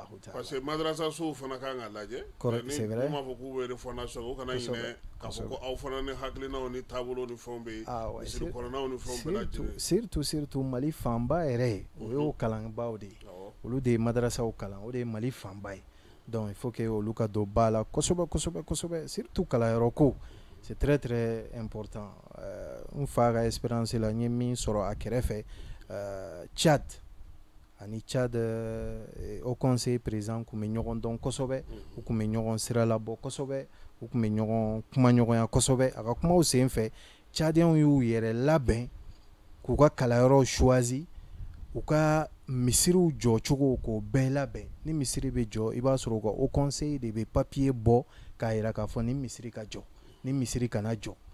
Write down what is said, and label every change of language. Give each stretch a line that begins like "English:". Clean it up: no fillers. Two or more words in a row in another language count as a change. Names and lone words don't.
French: parce que
Bambara: madrasa sow fana kan ka lajɛ
French: c'est vrai
Bambara: m'a fɔ k'u bɛ fondation o kana ɲinɛ k'a fɔ ko aw fana ni hakilinaw ni taabolo ni fɛnw bɛ misiri kɔnɔnaw ni fɛnw bɛɛ lajɛlen surtout Mali fanba yɛrɛ o y'o kalanbaw de ye olu de ye madrasaw kalan o de ye Mali fanba ye
French: donc il faut que
Bambara: olu ka don ba la kosɛbɛ surtout kalanyɔrɔ ko
French: c'est très très important
Bambara: n fa ka expérience la n ye min sɔrɔ a kɛrɛfɛ Tchad ani Tchad
French: au conseil président
Bambara: kun bɛ ɲɔgɔn dɔn kosɛbɛ u kun bɛ ɲɔgɔn sira labɔ kosɛbɛ u kun bɛ ɲɔgɔn kumaɲɔgɔnya kosɛbɛ a ka kumaw sen fɛ Tchadiens y'u yɛrɛ labɛn k'u ka kalanyɔrɔw choisi u ka misiriw jɔ cogo k'o bɛɛ labɛn ni misiri bɛ jɔ i b'a sɔrɔ u ka
French: au conseil de
Bambara: bɛ papier bɔ k'a jira k'a fɔ ni misiri ka jɔ ni misiri kana jɔ